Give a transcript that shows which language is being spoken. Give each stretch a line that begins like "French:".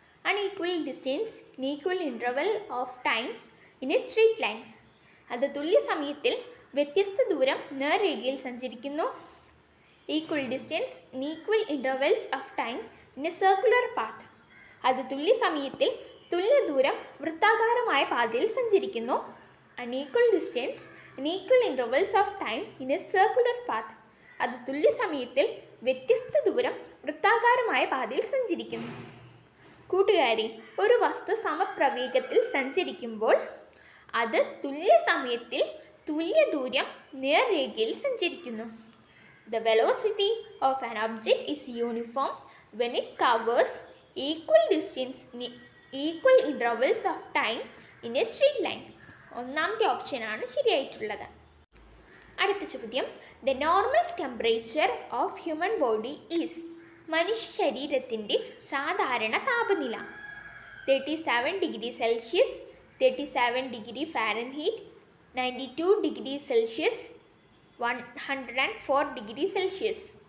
English: Unequal distance in equal interval of time in a straight line.
Malayalam: അത് തുല്യ സമയത്തിൽ വ്യത്യസ്ത ദൂരം നേർരേഖയിൽ സഞ്ചരിക്കുന്നു.
English: Equal distance in equal intervals of time in a circular path.
Malayalam: അത് തുല്യ സമയത്തിൽ തുല്യ ദൂരം വൃത്താകാരമായ പാതയിൽ സഞ്ചരിക്കുന്നു.
English: Unequal distance in equal intervals of time in a circular path.
Malayalam: അത് തുല്യ സമയത്തിൽ വ്യത്യസ്ത ദൂരം വൃത്താകാരമായ പാതയിൽ സഞ്ചരിക്കുന്നു. കൂട്ടുകാരി, ഒരു വസ്തു സമപ്രവേഗത്തിൽ സഞ്ചരിക്കുമ്പോൾ അത് തുല്യ സമയത്തിൽ തുല്യ ദൂരം നേർരേഖയിൽ സഞ്ചരിക്കുന്നു.
English: The velocity of an object is uniform when it covers equal distance in equal intervals of time in a straight line.
Malayalam: ഒന്നാമത്തെ ഓപ്ഷനാണ് ശരിയായിട്ടുള്ളത്. അടുത്ത ചോദ്യം,
English: The normal temperature of human body is.
Malayalam: മനുഷ്യ ശരീരത്തിൻ്റെ സാധാരണ താപനില 37 degree Celsius, 37 degree Fahrenheit, 92 degree Celsius, 104 degree Celsius.